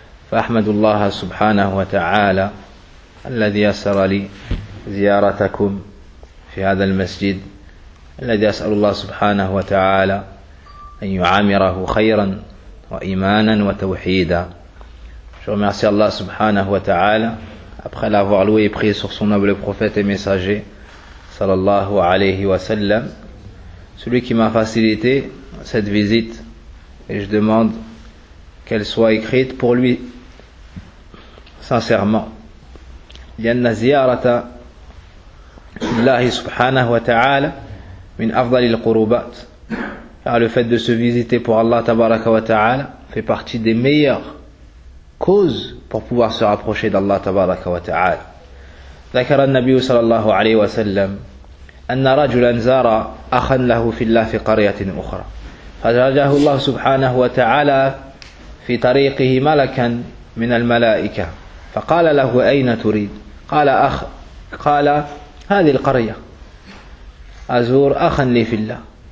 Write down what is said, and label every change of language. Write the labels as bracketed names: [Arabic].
[Arabic] فأحمد الله سبحانه وتعالى الذي يسر لي زيارتكم في هذا المسجد، الذي أسأل الله سبحانه وتعالى أن يعامره خيرا وإيمانا وتوحيدا. [French] Je remercie Allah subhanahu wa ta'ala après l'avoir loué et prié sur son noble prophète et messager sallallahu alayhi wa sallam, celui qui m'a facilité cette visite, et je demande qu'elle soit écrite pour lui sincèrement. [Arabic] لأن زيارة الله سبحانه وتعالى من أفضل القربات. [French] Car le fait de se visiter pour Allah tabaraka wa ta'ala fait partie des meilleurs cause pour pouvoir se rapprocher d'Allah tabaraka wa ta'ala. [Arabic] ذكر النبي صلى الله عليه وسلم أن رجلا زار أخا له في الله في قرية أخرى فجعله الله سبحانه وتعالى في طريقه ملكا من الملائكة فقال له أين تريد؟ قال أخ قال هذه القرية أزور أخا لي في الله.